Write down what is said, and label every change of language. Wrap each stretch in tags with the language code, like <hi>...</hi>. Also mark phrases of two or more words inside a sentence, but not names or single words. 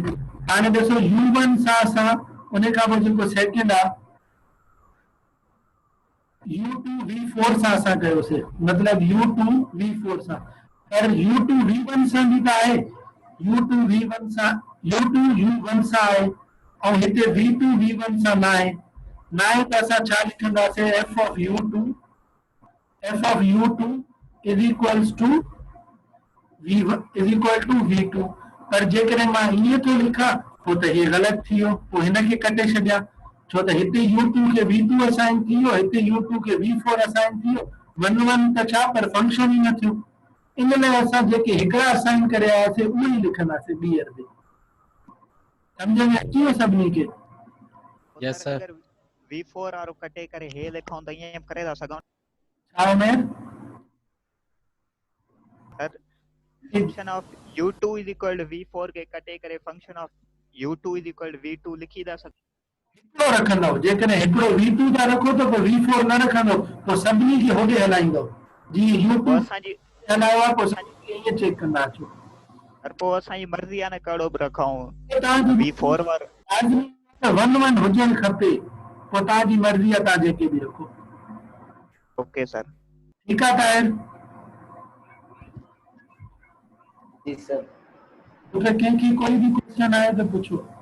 <sd>हाणे ॾिसो U1 सां असां उन खां पोइ जेको सेकंड आहे U2 V4 सां असां कयोसीं, मतलब U2 V4 सां, पर U2 V1 सां बि त आहे। U2 V1 सां, U2 U1 सां आहे, ऐं हिते V2 V1 सां न आहे। न आहे त असां छा लिखंदासीं,</sd> <en>F of U2 is equals to V1 is equal to V2।</en> <sd>पर जेकॾहिं मां ईअं थो लिखां पोइ त हे ग़लति थी वियो, पोइ हिनखे कटे छॾियां, छो त हिते U2 खे V2 असाइन थी वियो, हिते U2 खे V4 असाइन थी वियो,</sd> <en>one one</en> <sd>त छा, पर फंक्शन ई न थियो। इन लाइ असां जेके हिकिड़ा असाइन करे आयासीं उहे ई लिखंदासीं ॿीहर बि। सम्झ में अची वियो सभिनी खे?</sd> <en>yes sir.</en> <sd>अगर V4 वारो कटे करे हे लिखूं त ईअं करे था सघूं छा उमेर?</sd> <en>Sir function of U2 is equal to V4</en> <sd>के कटे करे</sd> <en>function of U2 is equal to V2</en> <sd>लिखी था सघूं। हिकिड़ो रखंदव, जेकॾहिं हिकिड़ो V2 था रखो त पोइ V4 न रखंदव, पोइ सभिनी खे होॾे हलाईंदव। जीअं U2 असांजी हलायो आहे, पोइ सभिनी खे ईअं चेक कंदा अचो। पर पोइ असांजी मर्ज़ी आहे न कहिड़ो बि रखूं। तव्हांजी V4 वारो</sd> <en>one one</en> <sd>हुजणु खपे, पोइ तव्हांजी मर्ज़ी आहे, तव्हां जेके बि रखो।</sd> <en>okay sir.</en> <sd>ठीकु आहे ताहिर? जी सर।</sd> <hi>मूंखे कंहिंखे कोई भी क्वेश्चन आए तो पूछो।</hi>